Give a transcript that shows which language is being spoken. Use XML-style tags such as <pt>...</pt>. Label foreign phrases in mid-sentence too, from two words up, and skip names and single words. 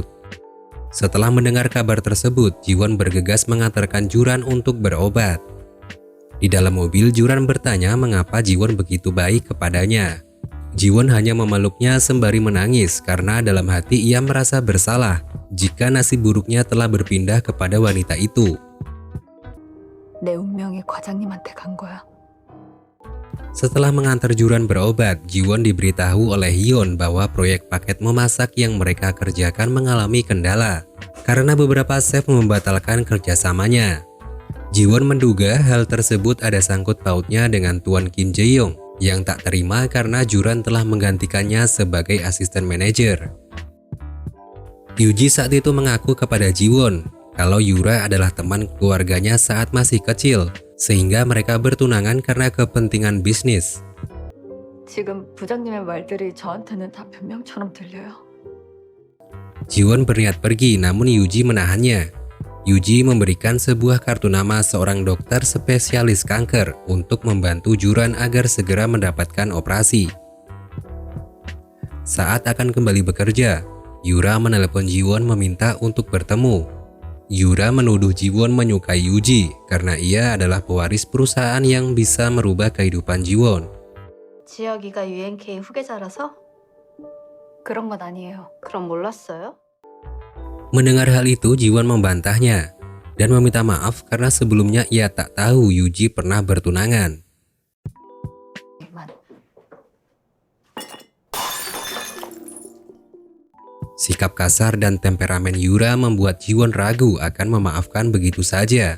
<id>Setelah mendengar kabar tersebut, Jiwon bergegas mengantarkan Juran untuk berobat. Di dalam mobil, Juran bertanya mengapa Jiwon begitu baik kepadanya. Jiwon hanya memeluknya sembari menangis karena dalam hati ia merasa bersalah jika nasib buruknya telah berpindah kepada wanita itu.</id> <ko>내 운명이 과장님한테 간 거야.</ko> <id>Setelah mengantar Juran berobat, Jiwon diberitahu oleh Hyun bahwa proyek paket memasak yang mereka kerjakan mengalami kendala karena beberapa chef membatalkan kerjasamanya. Jiwon menduga hal tersebut ada sangkut pautnya dengan Tuan Kim Jae-yong yang tak terima karena Juran telah menggantikannya sebagai asisten manajer. Yuji saat itu mengaku kepada Jiwon kalau Yura adalah teman keluarganya saat masih kecil, sehingga mereka bertunangan karena kepentingan bisnis.</id> <ko>지금 부장님의 말들이 저한테는 다 변명처럼 들려요.</ko> <id>Jiwon berniat pergi namun Yuji menahannya. Yuji memberikan sebuah kartu nama seorang dokter spesialis kanker untuk membantu Juran agar segera mendapatkan operasi. Saat akan kembali bekerja, Yura menelepon Jiwon meminta untuk bertemu. Yura menuduh Jiwon menyukai Yuji karena ia adalah pewaris perusahaan yang bisa merubah kehidupan Jiwon.</id> <ko>지혁이가 UNK 후계자라서? 그런 건 아니에요. 그럼 몰랐어요?</ko> <id>Mendengar hal itu, Jiwon membantahnya dan meminta maaf karena sebelumnya ia tak tahu Yuji pernah bertunangan. Sikap kasar dan temperamen Yura membuat Jiwon ragu akan memaafkan begitu saja.</id>